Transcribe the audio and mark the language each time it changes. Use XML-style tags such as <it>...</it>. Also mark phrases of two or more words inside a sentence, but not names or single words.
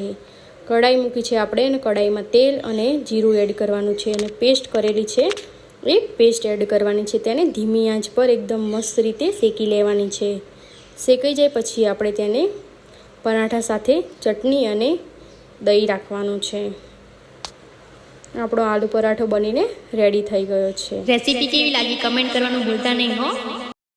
<gu>કઢાઈ મૂકી છે આપણે અને કઢાઈમાં તેલ અને જીરું એડ કરવાનું છે અને પેસ્ટ કરેલી છે એ પેસ્ટ એડ કરવાની છે। તેને ધીમી આંચ પર એકદમ મસ્ત રીતે શેકી લેવાની છે। શેકાઈ જાય પછી આપણે તેને પરાઠા સાથે ચટણી અને દહીં રાખવાનું છે। આપણો આલૂ પરાઠો બનીને રેડી થઈ ગયો છે। રેસિપી કેવી લાગી કમેન્ટ કરવાનું ભૂલતા નહીં હો।</gu>